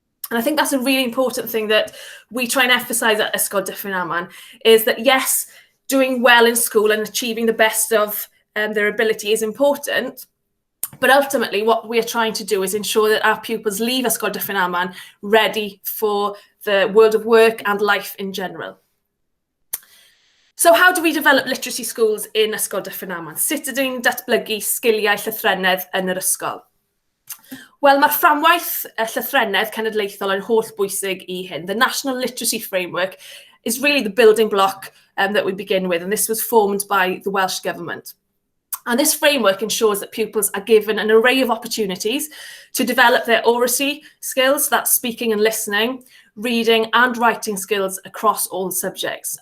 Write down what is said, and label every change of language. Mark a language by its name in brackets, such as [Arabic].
[English] And I think that's a really important thing that we try and emphasise at Ysgol Dyffryn Aman, is that yes, doing well in school and achieving the best of their ability is important, But ultimately, what we are trying to do is ensure that our pupils leave Ysgol Dyffryn Aman ready for the world of work and life in general. So how do we develop literacy schools in Ysgol Dyffryn Aman? [Welsh] Sut ydyn ni'n datblygu sgiliau llythrennedd yn yr ysgol? Wel, mae'r fframwaith llythrennedd cenedlaethol yn holl bwysig i hyn. [English] The National Literacy Framework is really the building block that we begin with, and this was formed by the Welsh Government. And this framework ensures that pupils are given an array of opportunities to develop their oracy skills, that's speaking and listening, reading and writing skills across all subjects.